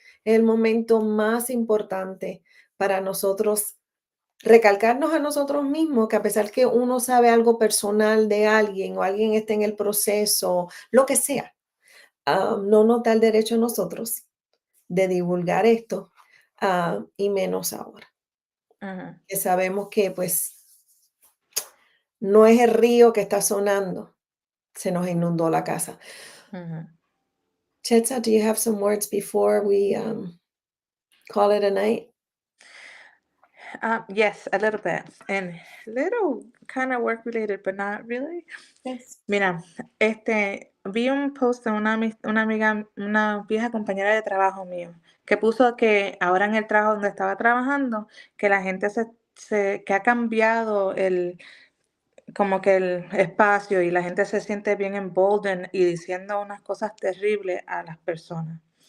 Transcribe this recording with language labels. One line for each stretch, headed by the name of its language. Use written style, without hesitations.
Spanish: Es el momento más importante para nosotros recalcarnos a nosotros mismos que a pesar que uno sabe algo personal de alguien o alguien está en el proceso, lo que sea, no nos da el derecho a nosotros de divulgar esto, y menos ahora, ujú, que sabemos que pues no es el río que está sonando, se nos inundó la casa. ujú.
English: Chetza, do you have some words before we call it a night? Yes, a little bit. And little kind of work related, but not really. Yes.
Spanish: Mira, vi un post de una amiga, una vieja compañera de trabajo mío, que puso que ahora en el trabajo donde estaba trabajando, que la gente que ha cambiado como que el espacio y la gente se siente bien emboldened y diciendo unas cosas terribles a las personas.